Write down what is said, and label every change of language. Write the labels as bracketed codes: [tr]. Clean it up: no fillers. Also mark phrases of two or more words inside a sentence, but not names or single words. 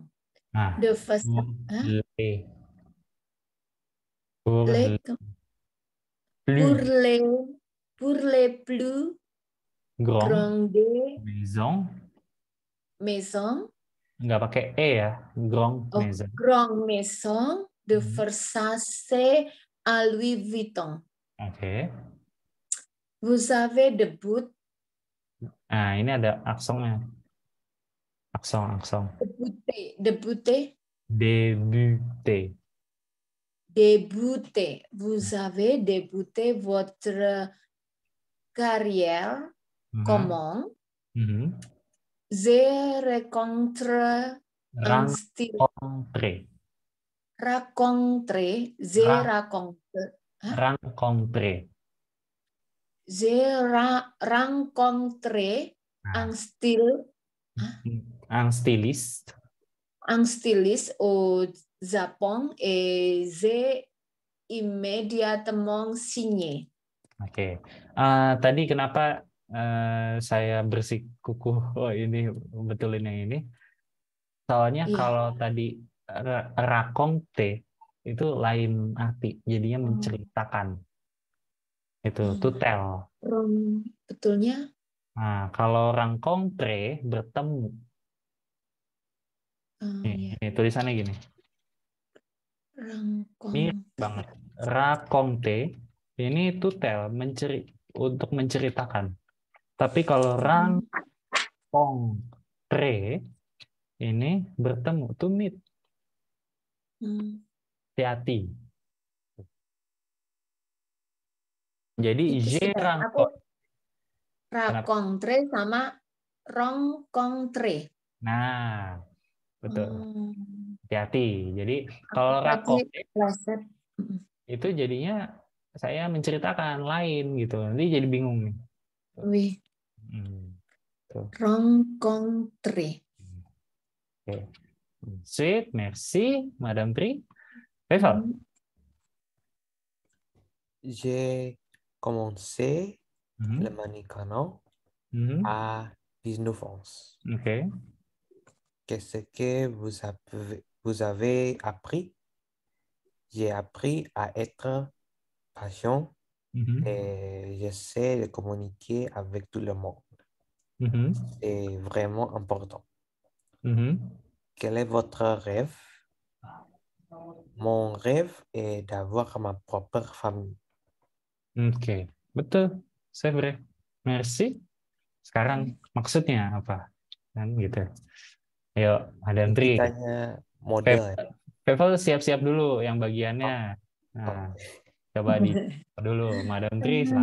[fr] De façon pour les plus grandes maisons. [id] Nggak pakai E ya, [fr] grand maison. Grand maison de Versace à Louis Vuitton. [id] Oke. [fr] Vous avez debut. [id] Nah, ini ada aksongnya. Aksong. [fr] Débuté. Vous avez débuté votre carrière comment? Je rencontre un style. Racontre, Ra- racontre, rencontre. rencontre [id] Nah, [fr] un un styliste. styliste au Japon et j'ai immédiatement signé. [id] Oke. Tadi kenapa saya bersikukuh ini betulin yang ini? Soalnya Iya. kalau tadi raconte itu lain arti, jadinya menceritakan. [en] Itu to tell. [id] Betulnya Nah, kalau rencontre bertemu. ya. Ini tulisannya gini. Mirip banget. Raconte ini [en] to tell, [id] untuk menceritakan. Tapi kalau rencontre ini bertemu, [en] to meet, [id] hati-hati. Jadi je Aku rencontre. racontre sama rencontre. Nah, betul. Hati-hati. Jadi kalau Tadi raconte pleset. itu jadinya saya menceritakan lain gitu. Nanti jadi bingung nih. Wih, Tuh. rencontre. Oke. Sweet, merci, Madame Tri. Faisal. [fr] J'ai commencé le mannequinat à 19 ans. Oke. Qu'est-ce que vous avez appris? J'ai appris à être patient et j'essaie de communiquer avec tout le monde. C'est vraiment important. Quel est votre rêve? Mon rêve est d'avoir ma propre famille. [id] Oke, betul. Saya merci. Sekarang maksudnya apa? Kan gitu. Ayo, Madame Tri. Ditanya model. Faisal siap-siap dulu yang bagiannya. Nah, coba di dulu, Madame Tri.